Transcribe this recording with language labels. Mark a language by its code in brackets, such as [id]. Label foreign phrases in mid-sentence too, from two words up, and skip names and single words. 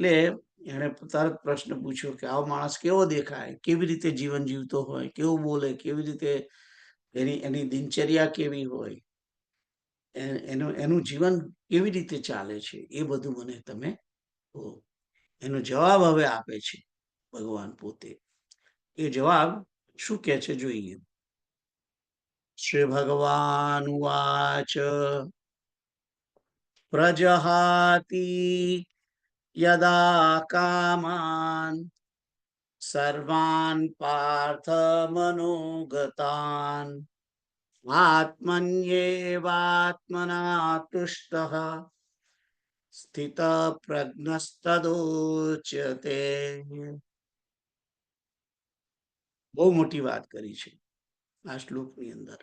[gu] એટલે એણે તરત પ્રશ્ન પૂછ્યો કે આવો માણસ કેવો દેખાય, કેવી રીતે જીવન જીવતો હોય, કેવું બોલે, કેવી રીતે એની એની દિનચર્યા કેવી હોય, એનું એનું જીવન કેવી રીતે ચાલે છે, એ બધું મને તમે કહો. એનો જવાબ હવે આપે છે ભગવાન પોતે. એ જવાબ શું કહે છે જોઈએ. [sa] શ્રી ભગવાન ઉવાચ પ્રજહાતિ યદા કામાન સર્વાન પાર્થ મનોગતાન આત્મન્યેવાત્મના તુષ્ટઃ સ્થિત પ્રજ્ઞસ્તદોચ્યતે. [gu] બહુ મોટી વાત કરી છે આ શ્લોકની અંદર.